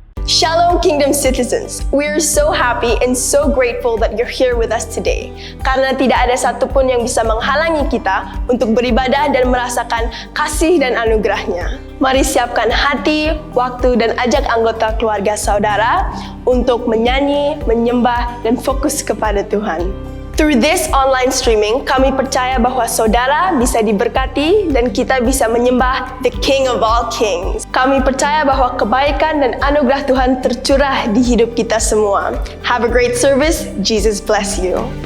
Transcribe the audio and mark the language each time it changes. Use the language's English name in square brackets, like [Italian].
[English] Shalom Kingdom citizens, we are so happy and so grateful that you're here with us today. [Indonesian] Karena tidak ada satupun yang bisa menghalangi kita untuk beribadah dan merasakan kasih dan anugerahnya. Mari siapkan hati, waktu, dan ajak anggota keluarga saudara untuk menyanyi, menyembah, dan fokus kepada Tuhan. [English] Through this online streaming, [Indonesian] kami percaya bahwa saudara bisa diberkati dan kita bisa menyembah [English] the King of all Kings. [Indonesian] Kami percaya bahwa kebaikan dan anugerah Tuhan tercurah di hidup kita semua. [English] Have a great service. Jesus bless you.